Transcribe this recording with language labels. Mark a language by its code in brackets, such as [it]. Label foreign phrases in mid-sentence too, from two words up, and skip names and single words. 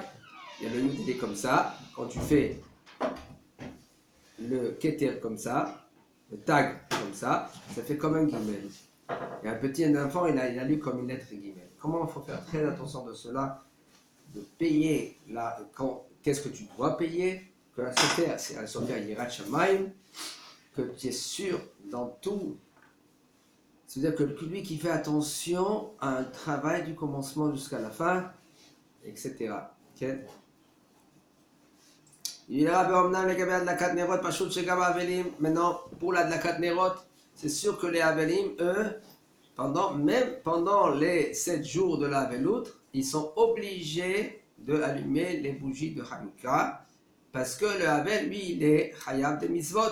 [fr] Il y a le yud, il est comme ça. Quand tu fais le keter comme ça, le tag comme ça fait comme un guimel. Et un petit enfant, il a lu comme une lettre guimel. Comment il faut faire très attention de cela, de payer qu'est-ce que tu dois payer, que un sofer, c'est un sofer [he] יראת שמים, [fr] que tu es sûr dans tout. C'est-à-dire que lui qui fait attention à un travail du commencement jusqu'à la fin, etc. Okay? Maintenant, pour la [he] הדלקת נרות, [fr] c'est sûr que les Avelim, eux, même pendant les 7 jours de la Avelout, ils sont obligés d'allumer les bougies de Hanouka, parce que le Havel, lui, il est Hayab de Mitzvot.